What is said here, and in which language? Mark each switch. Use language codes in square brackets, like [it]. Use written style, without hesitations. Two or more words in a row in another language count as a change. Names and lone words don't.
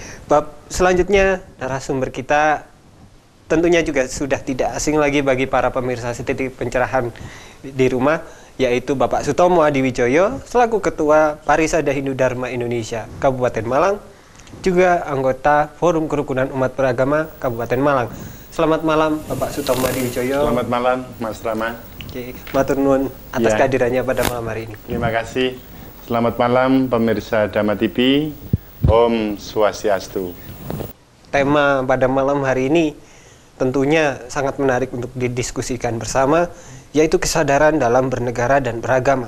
[id] Bab selanjutnya narasumber kita tentunya juga sudah tidak asing lagi bagi para pemirsa Setitik Pencerahan di rumah, yaitu Bapak Sutomo Adiwijoyo selaku Ketua Parisada Hindu Dharma Indonesia Kabupaten Malang, juga anggota Forum Kerukunan Umat Beragama Kabupaten Malang. Selamat malam Bapak Sutomo Adiwijoyo. Selamat malam Mas Rama. Oke, [jv] matur nuwun [id] atas kehadirannya pada malam hari ini. Terima kasih. Selamat malam pemirsa Dharma TV. [sa] Om Swastiastu. [id] Tema pada malam hari ini tentunya sangat menarik untuk didiskusikan bersama, yaitu kesadaran dalam bernegara dan beragama.